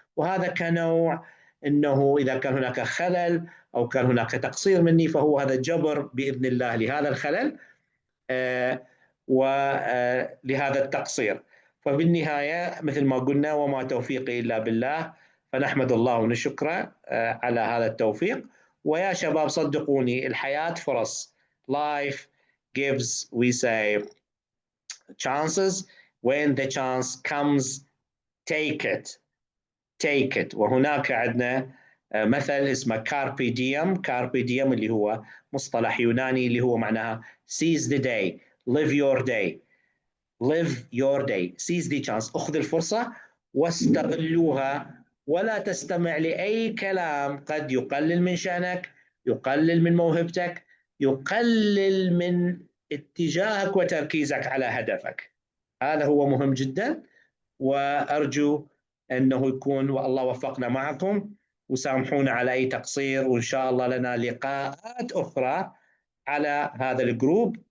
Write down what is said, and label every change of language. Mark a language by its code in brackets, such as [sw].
[ar] وهذا كنوع أنه إذا كان هناك خلل أو كان هناك تقصير مني فهو هذا جبر بإذن الله لهذا الخلل ولهذا التقصير. فبالنهاية مثل ما قلنا وما توفيقي إلا بالله، فنحمد الله ونشكره على هذا التوفيق. ويا شباب صدقوني الحياة فرص. [en] Life gives, we say, chances. When the chance comes, take it. Take it. [ar] وهناك عندنا مثل اسمه كاربي ديم. كاربي ديم اللي هو مصطلح يوناني اللي هو معناها [en] seize the day, live your day, live your day, seize the chance. [ar] أخذ الفرصة واستغلوها، ولا تستمع لأي كلام قد يقلل من شأنك، يقلل من موهبتك، يقلل من اتجاهك وتركيزك على هدفك. هذا هو مهم جدا. وأرجو أنه يكون والله وفقنا معكم، وسامحونا على أي تقصير، وإن شاء الله لنا لقاءات أخرى على هذا الجروب.